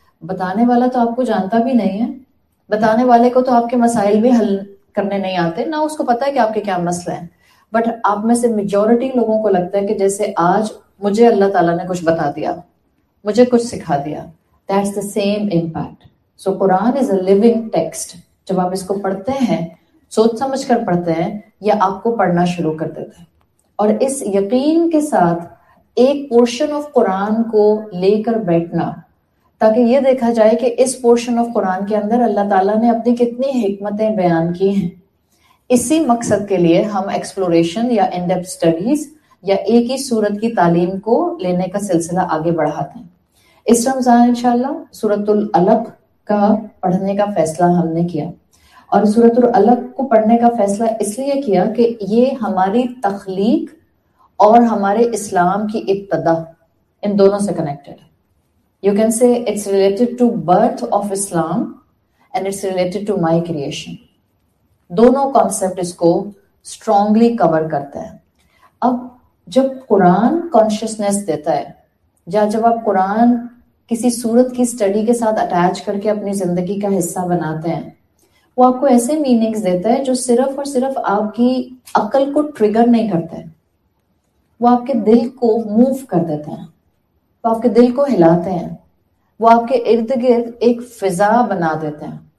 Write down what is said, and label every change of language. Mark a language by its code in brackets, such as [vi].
[ur] بتانے والا تو آپ کو جانتا بھی نہیں ہے, بتانے والے کو تو آپ کے مسائل بھی حل کرنے نہیں آتے, نہ اس کو پتا ہے کہ آپ کے کیا مسئلے ہیں. بٹ آپ میں سے میجورٹی لوگوں کو لگتا ہے کہ جیسے آج مجھے اللہ تعالیٰ نے کچھ بتا دیا, مجھے کچھ سکھا دیا. [en] That's the same impact. So Quran is a living text. [ur] جب آپ اس کو پڑھتے ہیں, سوچ سمجھ کر پڑھتے ہیں, یا آپ کو پڑھنا شروع کر دیتے ہیں, اور اس یقین کے ساتھ ایک [en] portion of Quran [ur] کو لے کر بیٹھنا, تاکہ یہ دیکھا جائے کہ اس پورشن آف قرآن کے اندر اللہ تعالیٰ نے اپنی کتنی حکمتیں بیان کی ہیں. اسی مقصد کے لیے ہم ایکسپلوریشن یا ان ڈیپتھ اسٹڈیز یا ایک ہی سورت کی تعلیم کو لینے کا سلسلہ آگے بڑھاتے ہیں. اس رمضان انشاءاللہ سورۃ العلق کا پڑھنے کا فیصلہ ہم نے کیا, اور سورۃ العلق کو پڑھنے کا فیصلہ اس لیے کیا کہ یہ ہماری تخلیق اور ہمارے اسلام کی ابتدا, ان دونوں سے کنیکٹڈ ہے. [en] You can say it's related to birth of Islam and it's related to my creation. [ur] دونوں کانسیپٹ اس کو اسٹرانگلی کور کرتا ہے. اب جب قرآن کانشیسنیس دیتا ہے, یا جب آپ قرآن کسی صورت کی اسٹڈی کے ساتھ اٹیچ کر کے اپنی زندگی کا حصہ بناتے ہیں, وہ آپ کو ایسے میننگز دیتا ہے جو صرف اور صرف آپ کی عقل کو ٹریگر نہیں کرتا ہے, وہ آپ کے دل کو موو کر دیتے ہیں, وہ آپ کے دل کو ہلاتے ہیں, وہ آپ کے ارد گرد ایک فضا بنا دیتے ہیں.